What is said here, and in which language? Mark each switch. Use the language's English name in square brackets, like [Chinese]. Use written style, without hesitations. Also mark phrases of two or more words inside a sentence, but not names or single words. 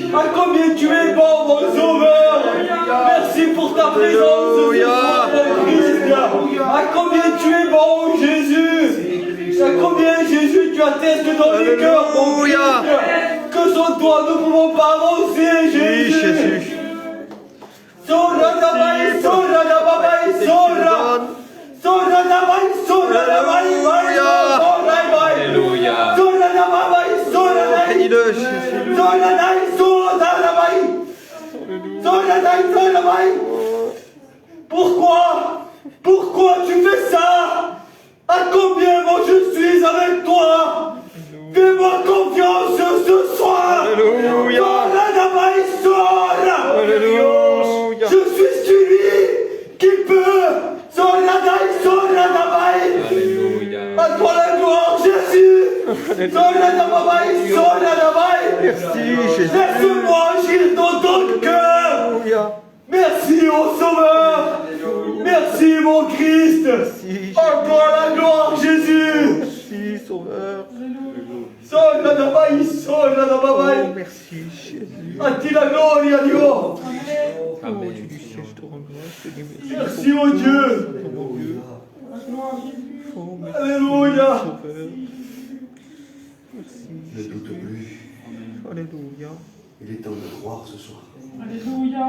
[French] À combien tu es bon, mon Sauveur. Merci pour ta présence, ce soir, mon Christ. À combien tu es bon, Jésus. À combien, Jésus, tu attestes dans les cœurs, mon Christ. Que sans toi, nous ne pouvons pas avancer, Jésus. Oui, Jésus. Sora dabai, sora dabai, sora. Sora dabai, sora dabai, Alléluia. sora dabai, sora dabai. Bénis-le, Jésus. Sora dabai, sora dabai. Sora dabai, sora dabai. Pourquoi? Pourquoi tu fais ça? À combien moi je suis avec toi? Fais-moi confiance ce soir. Alléluia. Sora dabai, sora. Alléluia. Je suis celui qui peut. À toi la gloire, Jésus. Merci, Jésus. Laisse-moi agir dans ton cœur. Alléluia. Merci, ô Sauveur. Merci mon Christ. Merci. À toi la gloire Jésus. Merci Sauveur. Soy la dabai, soy la Oh, dabai. merci Jésus. [Spanish] A ti la gloria Dio. [French] Oh, Dieu du ciel, je te rends grâce. Je te dis merci. Merci mon Dieu. Oh, mon Dieu. Oh, merci. Alléluia. Sauveur. Merci. Ne doute plus. Alléluia. Il est temps de croire ce soir. Alléluia.